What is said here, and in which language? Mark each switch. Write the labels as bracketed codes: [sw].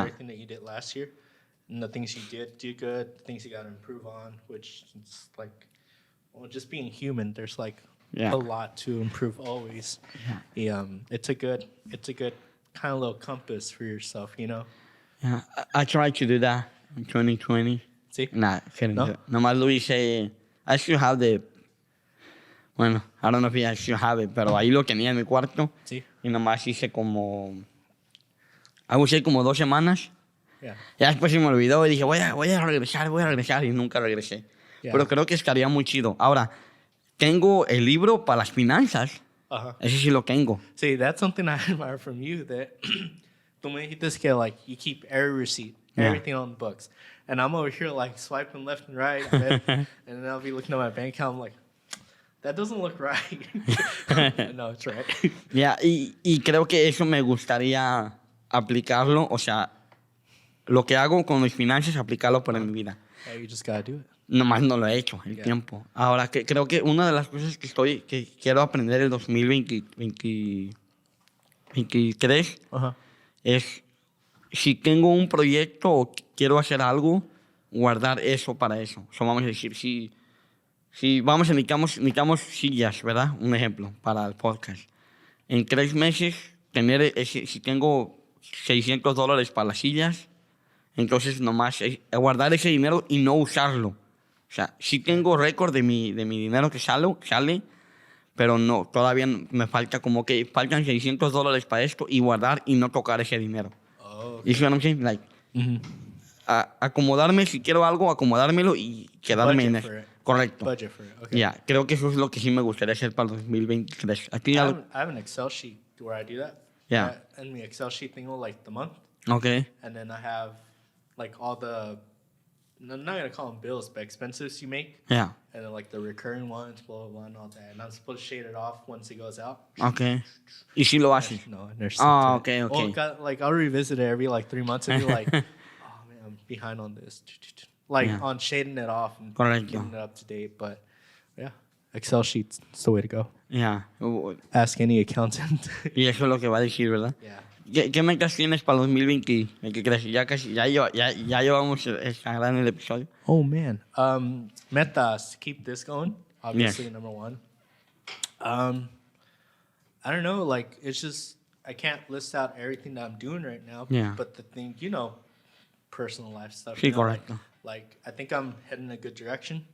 [en] everything that you did last year, and the things you did do good, the things you got to improve on. Which is like, well, just being human. There's like Yeah. a lot to improve always. Yeah. It's a good kind of little compass for yourself, you know. yeah, I tried to do that in 2020. See? Nah, couldn't No? do it. [es] Nomás lo hice. [en] I still have [es] bueno, [en] I don't know if I still have it, [es] pero ahí lo tenía en mi cuarto. Sí. Y nomás hice como 2 semanas. [en] Yeah. [es] Ya después se me olvidó y dije, voy a regresar y nunca regresé. [en] Yeah. [es] Pero creo que estaría muy chido. Ahora, tengo el libro para las finanzas. [en] Uh-huh. [es] Ese sí lo tengo. [en] See, that's something I admire from you, that [es] tú me dijiste que [en] like you keep every receipt, Yeah. everything on the books, and I'm over here like swiping left and right, and then I'll be looking at my bank account, I'm like, that doesn't look right. No, it's right. [es] Ya, y creo que eso me gustaría aplicarlo, o sea, lo que hago con mis finanzas, aplicarlo para mi vida. [en] Yeah, you just gotta do it. [es] Nomás no lo he hecho, el [en] Yeah. [es] tiempo. Ahora, creo que una de las cosas que quiero aprender el 2023 Uh-huh. es si tengo un proyecto o quiero hacer algo, guardar eso para eso. O sea, vamos a decir, si vamos a necesitamos sillas, ¿verdad? Un ejemplo para el podcast. En 3 meses, si tengo $600 para las sillas, entonces nomás es guardar ese dinero y no usarlo. O sea, sí tengo récord de mi dinero que sale, pero no, todavía me falta como que faltan $600 para esto y guardar y no tocar ese dinero. [en] Oh, You see what I'm saying? [es] Like, acomodarme, si quiero algo, acomodármelo y quedarme en eso. Correcto. [en] Budget for it. Okay. [es] Ya, creo que eso es lo que sí me gustaría hacer para el 2023. Aquí [en] I have an Excel sheet where I do that. Yeah. And the Excel sheet thing will like the month. Okay. And then I have like all the, I'm not going to call them bills, but expenses you make. Yeah. And then like the recurring ones, blah, blah, blah, and all that. And I'm supposed to shade it off once it goes out. [es] Okay. ¿Y si lo haces? [en] No, and there's Okay. Well, like I'll revisit it every like 3 months and be like, oh man, I'm behind on this. Like on shading it off and getting it up to date. But yeah, Excel sheets, it's the way to go. Yeah. Ask any accountant. [es] Y eso es lo que va a decir, ¿verdad? [en] Yeah. [es] ¿Qué metas tienes para el 2020? ¿Qué crees? Ya llevamos en el episodio. [en] Oh man. Metas to keep this going. Obviously, Yes. number one. I don't know. Like it's just I can't list out everything that I'm doing right now. Yeah. But the thing, personal life stuff. [es] Sí, correcto. [en] Like I think I'm heading in a good direction.